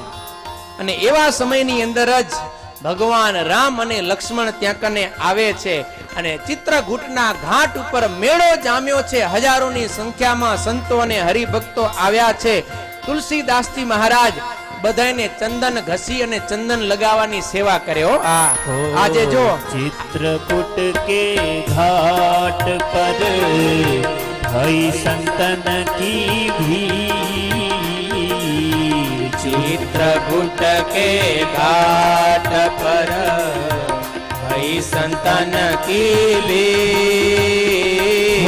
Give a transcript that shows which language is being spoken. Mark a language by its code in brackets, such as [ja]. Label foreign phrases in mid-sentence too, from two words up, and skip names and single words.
[gu] અને એવા સમયની અંદર જ ભગવાન રામ અને લક્ષ્મણ ત્યાં કને આવે છે, અને ચિત્રકૂટના ઘાટ ઉપર મેળો જામ્યો છે. હજારોની સંખ્યામાં સંતો અને હરિભક્તો આવ્યા છે. તુલસીદાસજી મહારાજ બધાને ચંદન ઘસી અને ચંદન લગાવવાની સેવા કરે. આજે જો [hi] चित्रकूट के घाट पर भई संतन की भीड़, चित्रकूट के घाट पर भई संतन की भीड़,